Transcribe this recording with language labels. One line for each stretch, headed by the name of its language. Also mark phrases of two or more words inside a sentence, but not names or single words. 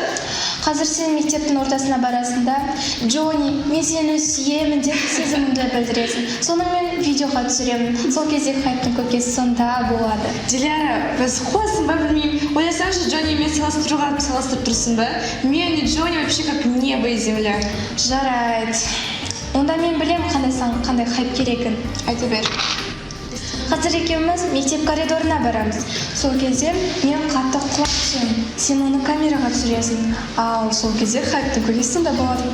Kazakh: Қазір сен мектептің ортасына барасында, Джонни, мен сені сүйемін деп сезіміңді білдіресің. Соны мен видеоға түсіремін. Сол кезде хайптың көкесі сонда болады. Диляра, біз қуасың ба білмеймін. Ойласаңшы, Джонни мен салыстырып тұрсың ба?
Russian: Мен и Джонни вообще как небо и земля.
Kazakh: Жарайды. Онда мен білем қандай хайп керегін. Айта бер. Қазір екеуміз мектеп коридорына барамыз. Сол кезде мен қатты құлап түсемін. Сен оны камераға түсіресің. Ал сол кезде хайптың көкесі сонда болады.